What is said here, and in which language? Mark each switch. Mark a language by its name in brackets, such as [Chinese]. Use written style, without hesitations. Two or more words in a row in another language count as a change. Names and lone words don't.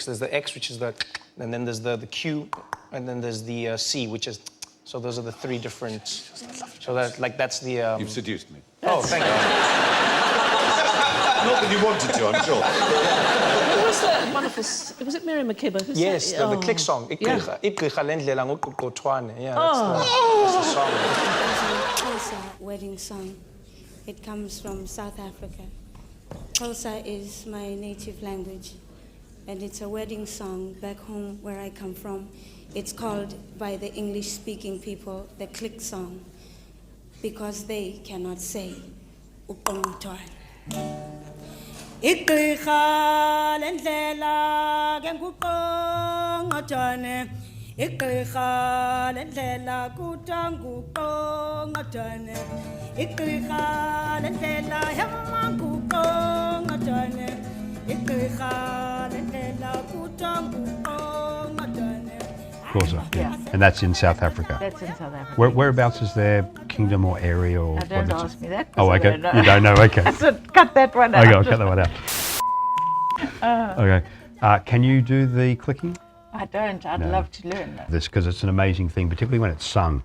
[English] There's the X, which is the, and then there's the Q, and then there's the C, which is. So those are the 3 different. So that's the. You've seduced me. Oh, thank you. Not that you wanted to, I'm sure. Who was one Was it Miriam Makeba? Who Yes, sang it? the click song. Yeah. [Xhosa] Igqirha lendlela nguGqugqutshwane. [English] Yeah, that's the song. It's a Xhosa wedding song. It comes from South Africa. Xhosa is my native language, and it's a wedding song back home where I come from. It's called by the English-speaking people the click song, because they cannot say uqongqothwane. [Xhosa] Igqirha lendlela ke nguqongqothwane. Igqirha lendlela kuthiwa nguqongqothwane. Igqirha lendlela hema nguqongqothwane. Igqirha lendlela kuthiwa nguqongqothwane. [English] Xhosa, yeah. And that's in South Africa. That's in South Africa. Whereabouts is their kingdom or area? Or Don't ask me that. Oh, okay. I don't know. You don't know, okay. So cut that one out. Okay, I'll cut that one out. Okay. Can you do the clicking? I don't. I'd love to learn that. This, because it's an amazing thing, particularly when it's sung.